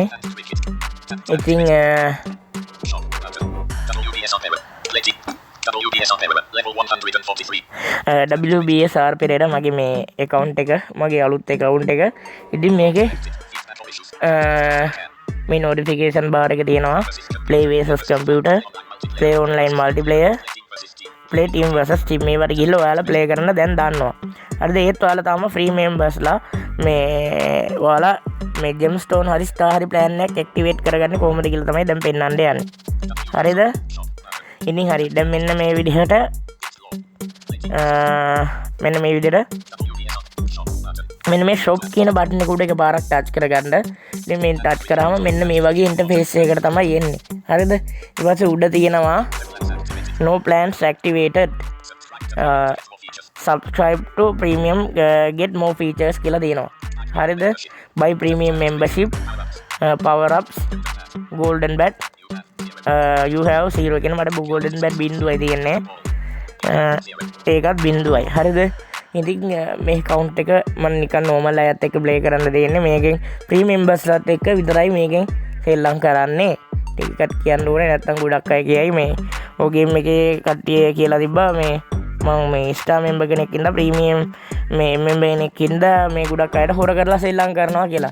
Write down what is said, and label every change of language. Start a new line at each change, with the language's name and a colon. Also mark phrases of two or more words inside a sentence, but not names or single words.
Sinhala: ඉතින් WBSR පෙරේරා මගේ මේ account එක, මගේ අලුත් account එක. ඉතින් මේකේ මේ
English: notification bar
Sinhala: එක තියෙනවා.
English: play versus computer, play online multiplayer, play team versus team.
Sinhala: මේවට ගිහලා ඔයාලා play කරන්න දැන් දන්නවා. හරිද? ඒත් ඔයාලා තාම
English: free members-
Sinhala: ලා මේ ඔයාලා මේ gemstone හරි star හරි plan එකක් activate කරගන්නේ කොහොමද කියලා තමයි දැන් පෙන්නන්න යන්නේ. හරිද? ඉතින් හරි දැන් මෙන්න මේ විදිහට මෙන්න මේ shop කියන බටන් එක උඩ එකපාරක් touch කරගන්න. ඉතින් මේ touch කරාම මෙන්න මේ වගේ interface එකකට තමයි එන්නේ. හරිද? ඊට පස්සේ උඩ තියෙනවා
English: no plans activated, subscribe to premium, get more features
Sinhala: කියලා තියෙනවා. හරිද?
English: buy premium membership, power ups, golden bat, you have 0
Sinhala: කියන මට
English: golden bat
Sinhala: බිඳුවයි තියෙන්නේ. ඒකත් බිඳුවයි. හරිද? ඉතින් මේ account එක මම නිකන් normal අයත් එක්ක play කරන්න දෙන්නේ. මේකෙන්
English: free members-
Sinhala: ලාත් එක්ක විතරයි මේකෙන් සෙල්ලම් කරන්නේ. ටිකට් කියන්න ඕනේ නැත්නම් ගොඩක් අය කියයි මේ ඔය ගේම් එකේ කට්ටිය කියලා තිබ්බා මේ මම මේ
English: star member
Sinhala: කෙනෙක් ඉඳලා ප්‍රීමියම් මේ මෙම්බර් කෙනෙක් ඉඳලා මේ ගොඩක් අයට හොර කරලා සෙල්ලම් කරනවා කියලා.